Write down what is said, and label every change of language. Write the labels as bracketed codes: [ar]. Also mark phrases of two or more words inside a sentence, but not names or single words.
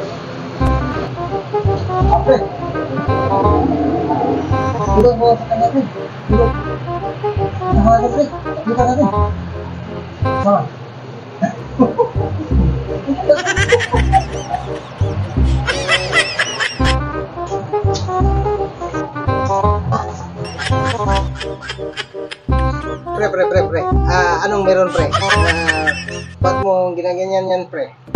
[id] Apa? Udah bawa ke tengah nih. Udah. Sama ada nih. Kita ada nih. Sama. [tl] Pre. Anong meron pre? Ba't mo ginaganyan yan pre?